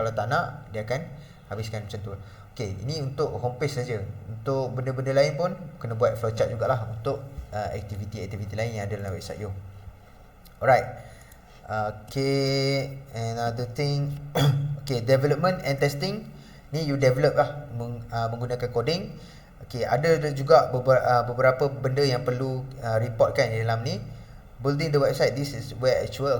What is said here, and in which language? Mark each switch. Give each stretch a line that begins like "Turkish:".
Malay: Kalau tak nak, dia akan habiskan macam tu. Okay, ini untuk homepage saja. Untuk benda-benda lain pun kena buat flowchart jugalah untuk aktiviti-aktiviti lain yang ada dalam website you.
English: Alright. Okay, another thing. Okay, development and testing.
Malay: Ni you develop lah menggunakan coding. Okay, ada juga beberapa benda yang perlu reportkan di dalam ni.
English: Building the website, this is where actual.